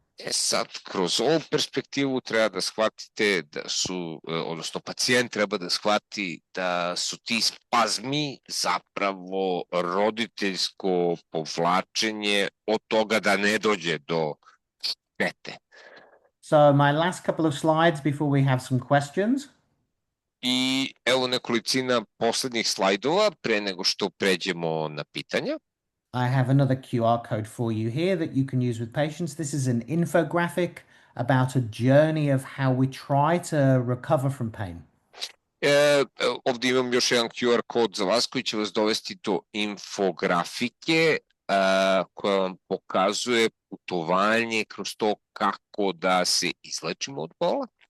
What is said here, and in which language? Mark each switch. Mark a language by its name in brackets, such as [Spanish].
[Serbian] Sad, kroz ovu perspektivu treba da shvatite da su, odnosno pacijent treba da shvati da su ti spazmi zapravo roditeljsko povlačenje od toga da ne dođe do štete. [English] So my last couple of slides before we have some questions. [Serbian] I evo nekolicina poslednjih slajdova pre nego što pređemo na pitanja. [English] I have another QR code for you here that you can use with patients. This is an infographic about a journey of how we try to recover from pain. [Serbian] Ovdje imam još jedan QR kod za vas koji će vas dovesti do infografike koja vam pokazuje putovanje kroz to kako da se izlečimo od bola.